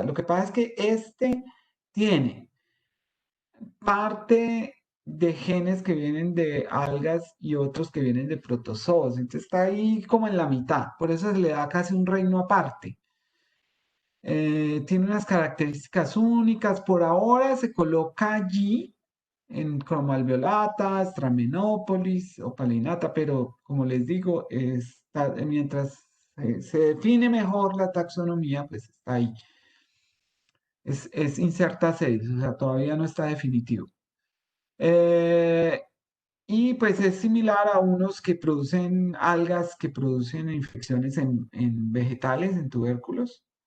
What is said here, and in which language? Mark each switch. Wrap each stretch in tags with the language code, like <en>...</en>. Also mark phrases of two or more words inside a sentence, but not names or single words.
<es>Lo que pasa es que este tiene parte de genes que vienen de algas y otros que vienen de protozoos. Entonces está ahí como en la mitad. Por eso se le da casi un reino aparte. Tiene unas características únicas. Por ahora se coloca allí en cromalviolata, Stramenopolis, opalinata, pero como les digo, mientras se define mejor la taxonomía, pues está ahí. Es incerta sedis, o sea, todavía no está definitivo. Y pues es similar a unos que producen algas que producen infecciones en vegetales, en tubérculos.</es>